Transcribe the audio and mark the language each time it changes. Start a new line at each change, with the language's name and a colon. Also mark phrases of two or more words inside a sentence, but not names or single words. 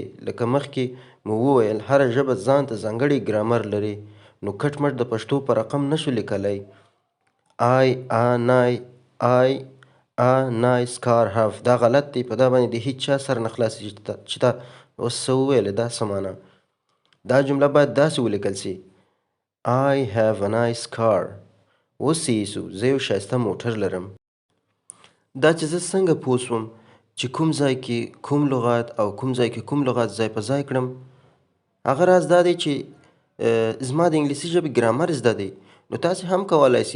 Pashto: لکه مخکې مو وویل، هره ژبه ځان ته ځانګړی ګرامر لري، نو کټ مټ د پښتو په رقم نشو لیکلی.
English: nice car have
Pashto: دا غلط دی، په دا باندې د هیچ چا سر نه خلاصېږي چې دا اوس څه وویلې، دا څه معنا. دا جمله باید داسې ولیکل سي:
English: I have a nice car.
Pashto: اوس یې ایسو، زه یو ښایسته موټر لرم. دا چې زه څنګه پوه سوم چې کوم ځای کې کوم لغات او کوم ځای کې کوم لغات ځای په ځای کړم، هغه راز دا دی چې زما د انګلیسي ژبې ګرامر زده دی، نو تاسې هم کولی سي.